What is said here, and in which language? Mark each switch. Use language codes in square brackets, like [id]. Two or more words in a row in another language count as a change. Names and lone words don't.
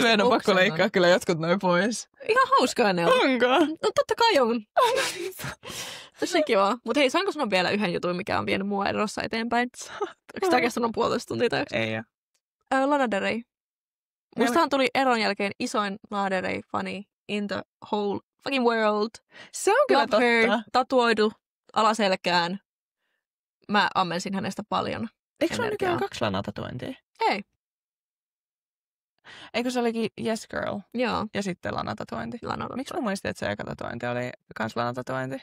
[fi] meidän on pakko leikkaa kyllä jotkut noin pois. Ihan hauskaa ne on. Onko? No totta kai on. Tosi kiva. Mutta hei, saanko sanoa vielä yhden jutun, mikä on vienyt mua erossa eteenpäin? Onko tämä kestänyt 1,5 tuntia tai yksi? Ei ole. Lana Del Rey. Mustahan tuli eron jälkeen isoin Lana Del Rey-fani [en] in the whole fucking world. [fi] Se on kyllä [en] Love her, [fi] totta. tatuoidu alaselkään. Mä ammensin hänestä paljon. Eikö se ole energiaa. nykyään 2 Lana-tatuointia? Ei. Eikö se olikin Yes Girl Joo. ja sitten Lana-tatuointi? Miksi mä muistin, että se eka tatuointi oli kans Lana-tatuointi?